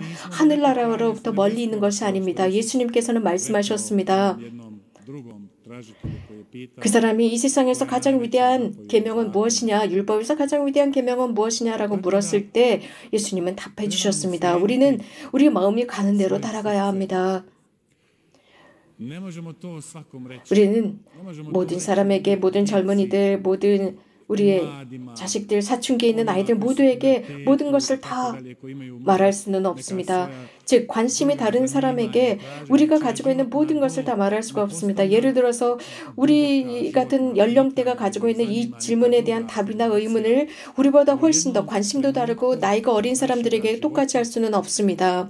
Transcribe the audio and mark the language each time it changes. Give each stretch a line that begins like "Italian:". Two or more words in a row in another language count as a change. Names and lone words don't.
Korean: 하늘나라로부터 멀리 있는 것이 아닙니다. 예수님께서는 말씀하셨습니다. 그 사람이 이 세상에서 가장 위대한 계명은 무엇이냐, 율법에서 가장 위대한 계명은 무엇이냐라고 물었을 때 예수님은 답해 주셨습니다. 우리는 우리 마음이 가는 대로 따라가야 합니다.
Croatian: Ne možemo to svakom reći.
Korean: 우리는
Croatian: Ne možemo to
Korean: 모든
Croatian: reći
Korean: 사람에게, 모든 젊은이들, 모든 우리의 자식들, 사춘기에 있는 아이들 모두에게 모든 것을 다 말할 수는 없습니다. 즉, 관심이 다른 사람에게 우리가 가지고 있는 모든 것을 다 말할 수가 없습니다. 예를 들어서 우리 같은 연령대가 가지고 있는 이 질문에 대한 답이나 의문을 우리보다 훨씬 더 관심도 다르고 나이가 어린 사람들에게 똑같이 할 수는 없습니다.